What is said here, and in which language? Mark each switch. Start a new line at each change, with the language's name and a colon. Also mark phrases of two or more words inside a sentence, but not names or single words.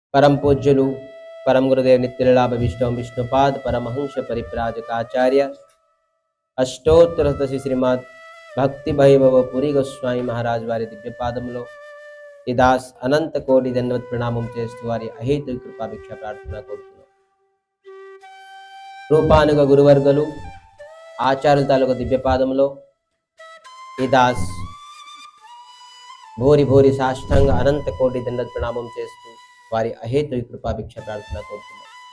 Telugu: పరమ పూజ్యులు పరమ గురుదేవ నిత్యలాభ విష్ణుపాద పరమహంస పరిప్రాజకాచార్య అష్టోత్తర శ్రీమద భక్తి వైభవ పురి గోస్వామి మహారాజ వారి దివ్య పాదములో ఈ దాస్ అనంత కోటి దండవత్ ప్రణామం చేస్తూ వారి అహేతు కృపాభిక్ష ప్రార్థన కోరుతున్నాం. రూపానుగ గురువర్గలు ఆచార్యుల తాలూకు దివ్య పాదములో ఈ దాస్ భోరి భోరి సాష్టాంగ అనంత కోటి దండవత్ ప్రణామం చేస్తూ వారి అహేతు కృపాభిక్ష ప్రార్థన కోరుతున్నాం.